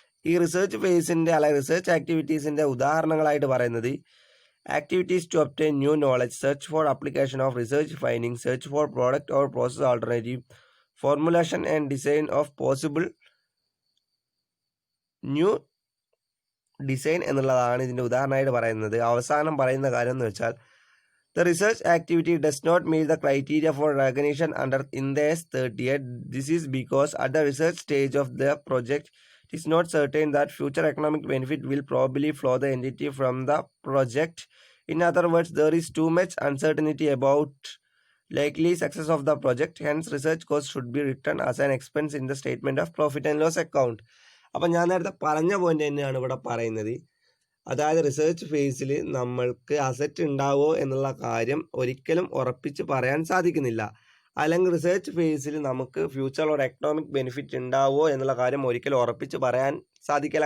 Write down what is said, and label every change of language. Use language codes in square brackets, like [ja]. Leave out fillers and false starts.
[ml] ഈ റിസർച്ച് ഫേസിൻ്റെ അല്ലെങ്കിൽ റിസർച്ച് ആക്ടിവിറ്റീസിൻ്റെ ഉദാഹരണങ്ങളായിട്ട് പറയുന്നത് [en] activities to obtain new knowledge, search for application of research finding, search for product or process alternative, formulation and design of possible new design [ml] എന്നുള്ളതാണ് ഇതിൻ്റെ ഉദാഹരണമായിട്ട് പറയുന്നത്. അവസാനം പറയുന്ന കാര്യം എന്ന് വെച്ചാൽ [en] the research activity does not meet the criteria for recognition under INDES 38. This is because at the research stage of the project, it is not certain that future economic benefit will probably flow the entity from the project. In other words, there is too much uncertainty about likely success of the project. Hence, research costs should be written as an expense in the statement of profit and loss account. [ml] അപ്പം ഞാൻ നേരത്തെ പറഞ്ഞ point തന്നെയാണ് ഇവിടെ പറയുന്നത്. അതായത് research ഫേസിൽ നമ്മൾക്ക് അസറ്റ് ഉണ്ടാവോ എന്നുള്ള കാര്യം ഒരിക്കലും ഉറപ്പിച്ച് പറയാൻ സാധിക്കുന്നില്ല. അല്ലെങ്കിൽ റിസർച്ച് ഫേസിൽ നമുക്ക് ഫ്യൂച്ചറിൽ ഒരു എക്കണോമിക് ബെനിഫിറ്റ് ഉണ്ടാവോ എന്നുള്ള കാര്യം ഒരിക്കലും ഉറപ്പിച്ച് പറയാൻ സാധിക്കില്ല.